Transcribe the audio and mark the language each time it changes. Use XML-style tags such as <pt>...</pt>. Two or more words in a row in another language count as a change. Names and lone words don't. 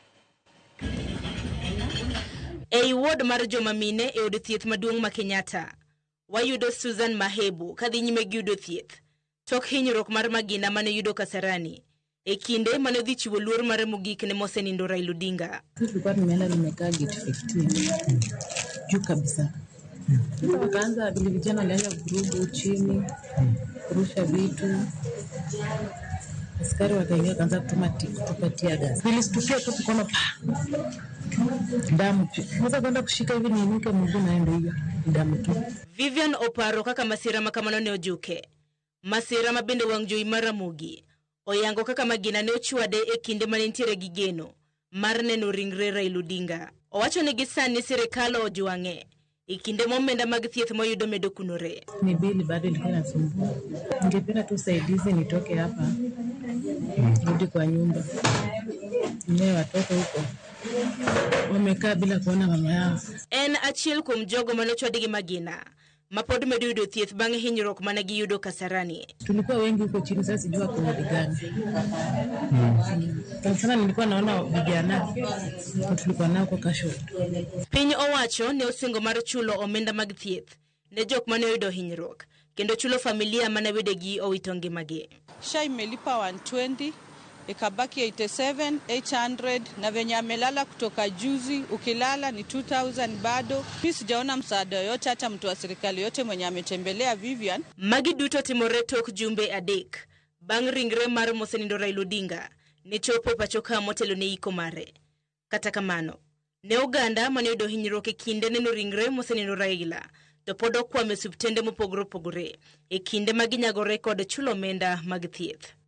<luo>Ei ward mar joma mine e od thieth maduong' ma Kenyatta, wayudo Susan Mahebu kadhi nyime gi yudo thieth tok hinyruok mar magina mane yudo Kasarani e kinde mane dhi chiwo luor mare mogik ne mosenindo Raila Odinga.</luo> <sw>Tulikuwa tumeenda nimekaa gate 15 juu kabisa. Wakaanza vile vijana walianza vurugu chini, kurusha vitu. Askari wakaingia kaanza kutupatia gas. Nilistukia tu tukaona damu. Naweza kwenda kushika hivi niinuke mguu naenda hiyo damu tu.</sw> <luo>Vivian oparo kaka masira makamano ne ojuke. Masira mabende wang' jowi mar Ramogi oyango kaka magina ne ochwade e kinde mane nitiere gi geno mar neno ringre Raila Odinga. Owacho ni gisani sirikal ojwang'e e kinde momenda mag thieth moyudo medo kunore.</luo> <sw>Ni bili bado ilikuwa inasumbua. Ningependa tu usaidizi nitoke hapa. Rudi kwa nyumba. Nime watoto huko wamekaa bila kuona mama yao.</sw> <luo>En achiel kuom jogo mane ochwad gi magina mapod medo yudo thieth bang' hinyruok mane giyudo Kasarani.</luo> <sw>Tulikuwa wengi huko chini, sasa sijua kwa hadi gani. Sana nilikuwa naona vijana tulikuwa nao kwa kasho.</sw> <luo>Piny owacho ne osingo mar chulo omenda mag thieth ne jok mane oyudo hinyruok kendo chulo familia mane wedegi owito ngimagi.</luo> <sw>SHA imelipa 120, ikabaki 87,800 na venye amelala kutoka juzi ukilala ni 2000 bado. Mimi sijaona msaada yote hata mtu wa serikali yote mwenye ametembelea Vivian.</sw> <luo>Magi duto timore tok jumbe adek bang' ringre mar mosenindo Raila Odinga ne chopo pacho ka motelo ne iko mare. Kata kamano, ne oganda mane oyudo hinyruok e kinde neno ringre mosenindo Raila to pod okwame subtende mopogore opogore e kinde maginyagore kod chulo omenda mag thieth.</luo>